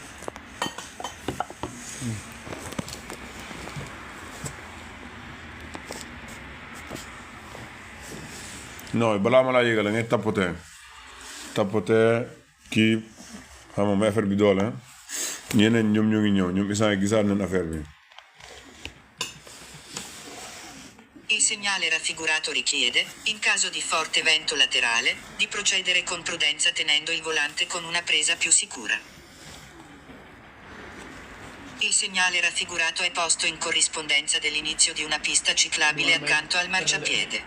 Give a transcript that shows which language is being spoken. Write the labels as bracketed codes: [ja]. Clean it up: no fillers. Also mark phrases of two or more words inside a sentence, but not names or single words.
[wo] non balaa ma laa yëgal da ngay tapote kii xam nga may affaire bi doole ñeneen ñoom ñoo ngi ñëw ñoom isaan gisaat nañ affaire bi. [it] Il segnale raffigurato richiede, in caso di forte vento laterale, di procedere con prudenza tenendo il volante con una presa più sicura. Il segnale raffigurato è posto in corrispondenza dell'inizio di una pista ciclabile accanto al marciapiede.